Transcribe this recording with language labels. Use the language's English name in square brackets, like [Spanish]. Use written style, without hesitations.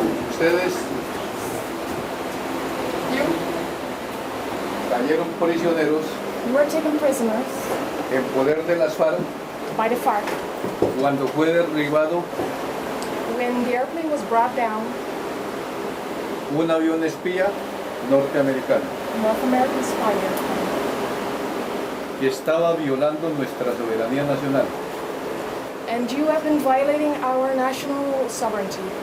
[Spanish] Ustedes cayeron prisioneros [English] You were taken prisoners [Spanish] en poder de las FARC [English] by the FARC. [Spanish] cuando fue derribado [English] When the airplane was brought down, [Spanish] un avión espía norteamericano [English] North American spy airplane, [Spanish] que estaba violando nuestra soberanía nacional. [English] and you have been violating our national sovereignty.